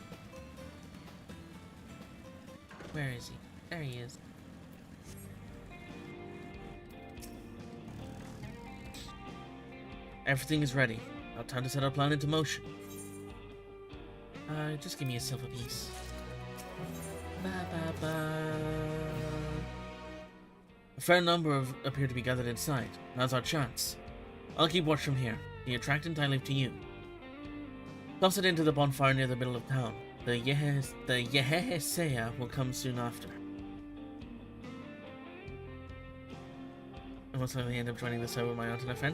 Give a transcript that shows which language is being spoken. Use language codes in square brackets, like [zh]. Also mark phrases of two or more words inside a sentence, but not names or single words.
[en] Where is he? There he is. Everything is ready. Now time to set our plan into motion. Just give me a silver piece. Ba ba ba. A fair number appear to be gathered inside. Now's our chance. I'll keep watch from here. The attractant I leave to you. Toss it into the bonfire near the middle of town. The Yehesea will come soon after. And most likely end up joining the server with my alternate friends.